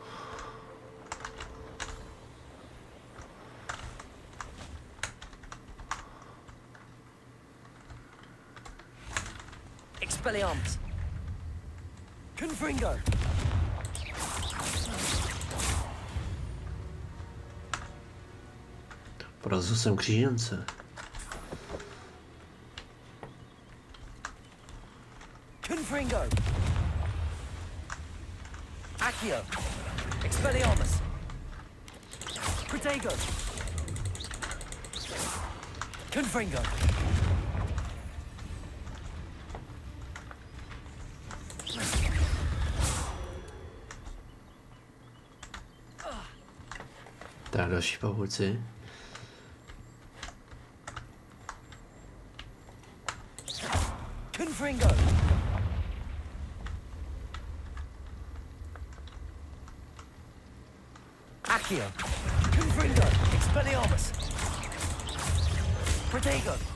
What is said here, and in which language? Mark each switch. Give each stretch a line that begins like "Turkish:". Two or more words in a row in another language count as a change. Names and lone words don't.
Czech: Expelliarmus. Confringo. Porazil jsem křížence. Confringo. Accio. Expelliarmus. Protego. Confringo. Tak další pavouci. Confringo. Accio. Confringo. Expelliarmus. Protego.